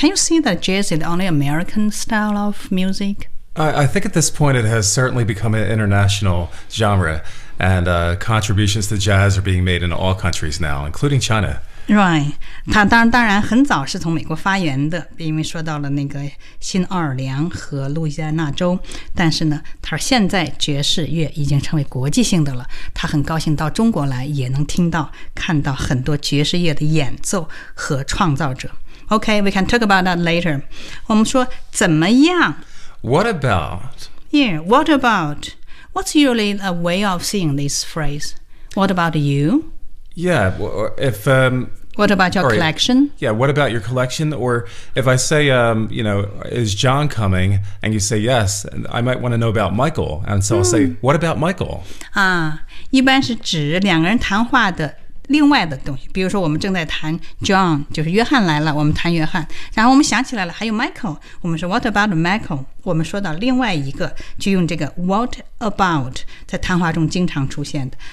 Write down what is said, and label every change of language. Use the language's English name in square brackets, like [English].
[English] Can you see that jazz is the only American style of music? I think at this point it has certainly become an international genre, and contributions to jazz are being made in all countries now, including China. [Chinese] Right, 它当然很早是从美国发源的，因为说到了那个新奥尔良和路易斯安那州，但是呢，它现在爵士乐已经成为国际性的了，它很高兴到中国来，也能听到、看到很多爵士乐的演奏和创造者。 [English] Okay, we can talk about that later. [Chinese] 我们说怎么样 [English] ？What about? Yeah, what about? What's usually a way of saying this phrase? What about you? Yeah, if... What about your collection? Yeah, what about your collection? Or if I say, you know, is John coming? And you say yes, and I might want to know about Michael. And so I'll say, what about Michael? [Chinese] 一般是指两个人谈话的另外的东西。比如说我们正在谈 John, 就是约翰来了，我们谈约翰。然后我们想起来了，还有 Michael, 我们说 [English] what about Michael? [Chinese] 我们说到另外一个，就用这个 what about, 在谈话中经常出现的。